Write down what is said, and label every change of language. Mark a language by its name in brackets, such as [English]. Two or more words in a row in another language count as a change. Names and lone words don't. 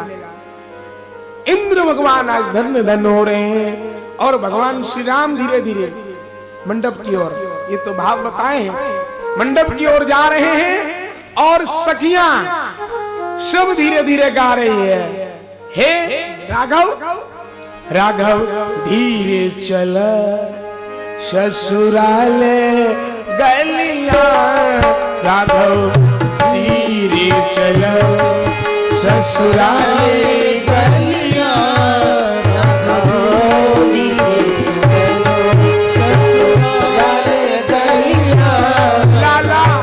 [Hindi] इंद्र भगवान आज धन्य धन्य हो रहे हैं और भगवान श्री राम धीरे धीरे मंडप की ओर, ये तो भाव बताए हैं, मंडप की ओर जा रहे हैं और सखियां सब धीरे धीरे गा रही है, हे राघव राघव धीरे चल ससुराल गलिया, राघव धीरे चल ससुराल गलिया, राघव धीरे चल ससुराल गलिया, लाला